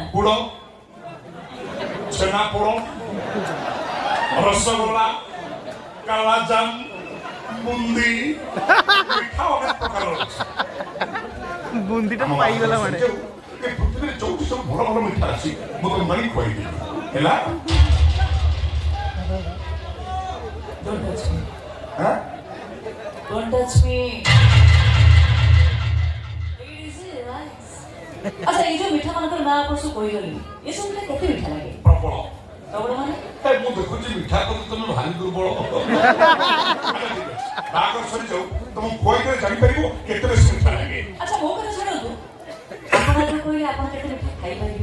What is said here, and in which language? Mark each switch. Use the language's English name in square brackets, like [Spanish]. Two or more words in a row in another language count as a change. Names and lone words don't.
[Odia] ଗୁଡ଼, ଛେନାପୋଡ଼, ରସଗୋଲା, କାଲାଜାମ, ବୁନ୍ଦି, ମିଠା ଅନେକ ପ୍ରକାର ଅଛି। ବୁନ୍ଦିଟା ପାଇଗଲା ମାନେ ଏ ପୃଥିବୀରେ ଯୋଉଠି ସବୁ ଭଲ ଭଲ ମିଠା ଅଛି ମୁଁ ତମ ପାଇଁ ଖୁଆଇଦେବି ହେଲା। [English] Don't touch me. [Odia] ହଁ [English] Don't touch me. [Odia] ଆଚ୍ଛା ଏଇ ଯେ ମିଠା ମାନଙ୍କର ନାଁ ଆପଣ ସବୁ କହିଗଲେଣି, ଏସବୁ ମିଠା କେତେ ମିଠା ଲାଗେ? ପ୍ରବଳ। ପ୍ରବଳ ମାନେ? ମୁଁ ଦେଖୁଛି ମିଠା କରି ତମେ ଭାରି ଦୁର୍ବଳ। ବାହାଘର ସରିଯାଉ ତମ ଖୁଆଇଦେଲେ ଜାଣିପାରିବ କେତେ ବେଶୀ ମିଠା ଲାଗେ। ଆଚ୍ଛା ମୋ କଥା ଶୁଣନ୍ତୁ, ଆପଣ ଆଗ କହିଲେ ଆପଣ କେତେ ମିଠା ଖାଇପାରିବେ?